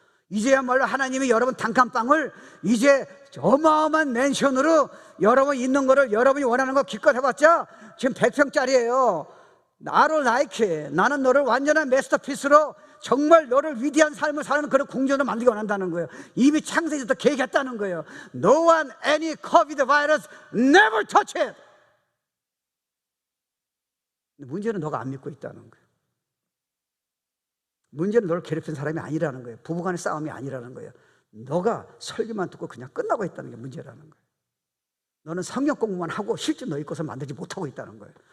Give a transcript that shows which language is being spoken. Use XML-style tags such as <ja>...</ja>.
<ko>이제야말로 하나님이 여러분 단칸방을 이제 어마어마한 맨션으로 여러분 있는 거를, 여러분이 원하는 거 기껏 해봤자 지금 100평짜리예요. 나를</ko> <en>like it.</en> <ko>나는 너를 완전한 마스터피스로 정말 너를 위대한 삶을 사는 그런 공전을 만들기 원한다는 거예요. 이미 창세기부터 계획했다는 거예요.</ko> <en>No one, any COVID virus, never touch it.</en> <ko>문제는 너가 안 믿고 있다는 거예요. 문제는 너를 괴롭힌 사람이 아니라는 거예요. 부부간의 싸움이 아니라는 거예요. 너가 설교만 듣고 그냥 끝나고 있다는 게 문제라는 거예요. 너는 성경 공부만 하고 실제 너희 것을 만들지 못하고 있다는 거예요.</ko>